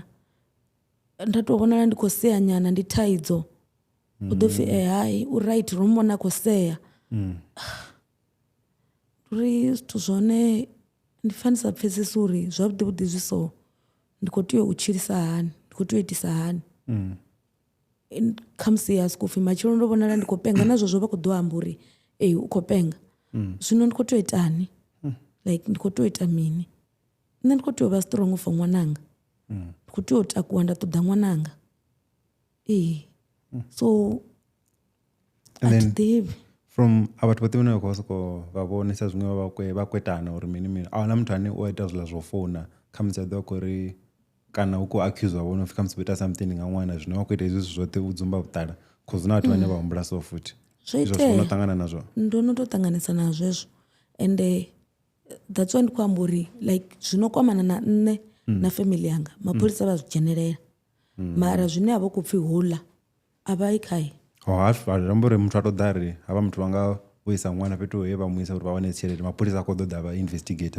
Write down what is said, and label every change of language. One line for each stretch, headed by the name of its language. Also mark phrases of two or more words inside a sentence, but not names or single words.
Venda: Nda tou vhonala ndi khou sea nyana ndi thaidzo u ḓo pfhi hai u right ro mona khou sea uri zwithu zwone ndi pfha ndi sa pfhesesi uri zwavhuḓi vhuḓi zwi so ndi khou tea u tshilisa hani, ndi khou tea u itisa hani. Khamusi ya sokou pfhi matshelo ndo vhonala ndi khou penga nazwo zwo vha khou ḓo amba uri u khou penga zwino ndi khou tea u itani like ndi khou tea u ita mini. Nṋe ndi khou tea u vha
English: strong for
Venda: ṅwananga, ndi khou tea u takuwa nda ṱoḓa ṅwananga. So a thi ḓivhi from a vhathu vhoṱhe vhane vha khou sokou vha vhonesa zwiṅwe vha kwetana uri mini mini a wana muthu ane u ita zwiḽa zwo founa khamusi a ḓivha khou ri kana u khou accuse vhona upfhi khamusi vho ita something nga ṅwana zwino vha khou ita hezwi zwithu zwoṱhe u dzumba vhuṱala cause hu na vhathu vhane vha humbula so futhi zwo izwo zwo no ṱangana nazwo. Ndo no tou ṱanganesa na zwezwo ende
English: that's why
Venda: ndi khou amba uri like zwino kwamana na nṋe na family yanga mapholisa vha zwi dzhenelela mara zwine a vha khou pfhi hula a vha i khae. Amba uri muthu a tou ḓa ri havha muthu vha nga u isa ṅwana fhethu he vha mu isa uri vha wane tshelede mapholisa a khou ḓo ḓa vha investigator